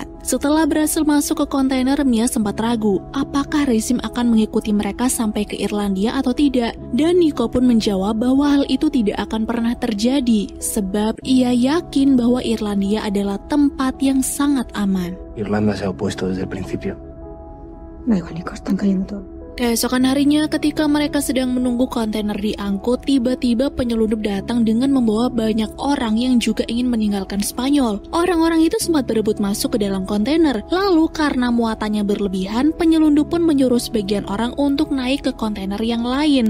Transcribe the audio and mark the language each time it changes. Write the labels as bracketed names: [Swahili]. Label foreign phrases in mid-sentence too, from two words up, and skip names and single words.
[Indonesian] Setelah berhasil masuk ke kontainer, Mia sempat ragu apakah rezim akan mengikuti mereka sampai ke Irlandia atau tidak. Dan Nico pun menjawab bahwa hal itu tidak akan pernah terjadi, sebab ia yakin bahwa Irlandia adalah tempat yang sangat aman. [Spanish] Irlanda se ha opuesto desde el principio. Luego, Nico, están cayendo todo. [Indonesian] Keesokan harinya ketika mereka sedang menunggu kontainer diangkut, tiba-tiba penyelundup datang dengan membawa banyak orang yang juga ingin meninggalkan Spanyol. Orang-orang itu sempat berebut masuk ke dalam kontainer. Lalu karena muatannya berlebihan, penyelundup pun menyuruh sebagian orang untuk naik ke kontainer yang lain.